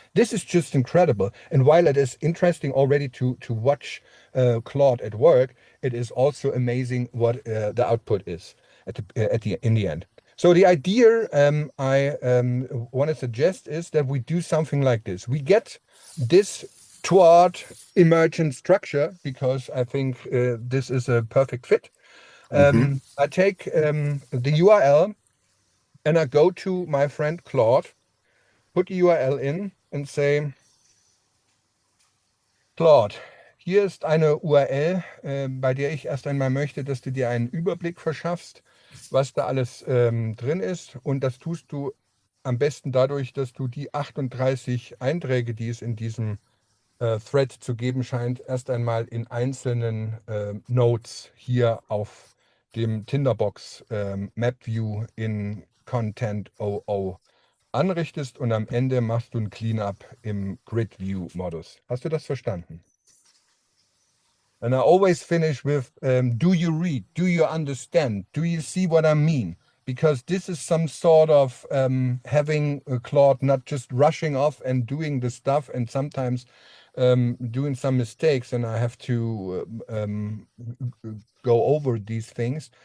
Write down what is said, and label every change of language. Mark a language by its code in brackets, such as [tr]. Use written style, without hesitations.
[en] This is just incredible. And while it is interesting already to watch Claude at work, it is also amazing what the output is at the in the end. So the idea I want to suggest is that we do something like this. We get this toward emergent structure because I think this is a perfect fit. Mhm. I take the URL and I go to my friend Claude, put the URL in and say, Claude, [de] hier ist eine URL, bei der ich erst einmal möchte, dass du dir einen Überblick verschaffst, was da alles drin ist. Und das tust du am besten dadurch, dass du die 38 Einträge, die es in diesem Thread zu geben scheint, erst einmal in einzelnen Nodes hier auf dem Tinderbox Map View in Content 00 anrichtest und am Ende machst du ein Cleanup im Grid View Modus. Hast du das verstanden? [en] And I always finish with, do you read? Do you understand? Do you see what I mean? Because this is some sort of having a Claude not just rushing off and doing the stuff and sometimes doing some mistakes, and I have to go over these things.